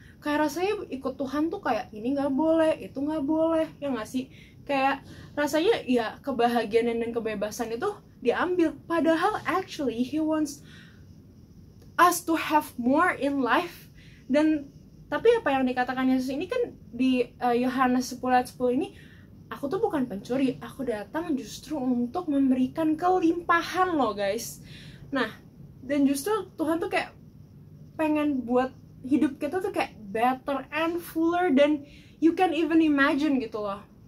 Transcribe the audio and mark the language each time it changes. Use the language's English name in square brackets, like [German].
[Indonesian] Kayak rasanya ikut Tuhan tuh kayak ini nggak boleh, itu nggak boleh, ya nggak sih? Kayak rasanya ya kebahagiaan dan kebebasan itu diambil. Padahal [English] actually He wants us to have more in life. [Indonesian] Dan tapi apa yang dikatakan Yesus ini kan di Yohanes 10 ayat 10 ini, aku tuh bukan pencuri, aku datang justru untuk memberikan kelimpahan loh guys. Nah, dan justru Tuhan tuh kayak pengen buat hidup kita tuh kayak [English] better and fuller than you can even imagine [Indonesian] gitu loh.